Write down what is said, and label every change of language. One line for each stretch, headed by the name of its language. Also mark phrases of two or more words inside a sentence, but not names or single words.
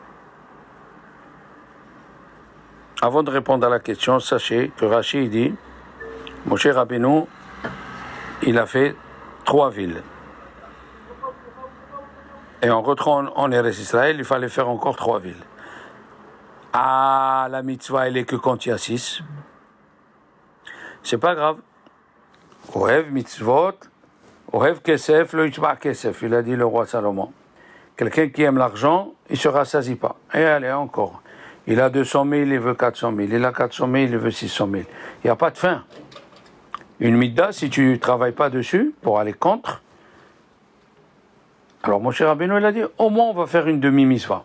French: Avant de répondre à la question, sachez que Rashi dit, mon cher Rabbeinu, il a fait 3 villes. Et en rentrant en Eretz Israël, il fallait faire encore 3 villes. Ah, la mitzvah, elle est que quand il y a 6. C'est pas grave.
Hebrew: אוהב מצוות, אוהב כסף, לא ישבע כסף,
French: il a dit le roi Salomon. Quelqu'un qui aime l'argent, il ne se rassasie pas. Et allez, encore. Il a 200 000, il veut 400 000. Il a 400 000, il veut 600 000. Il n'y a pas de fin. Une midda, si tu ne travailles pas dessus, pour aller contre, alors mon cher Rabbeinu, il a dit, au moins on va faire une demi-mitzvah.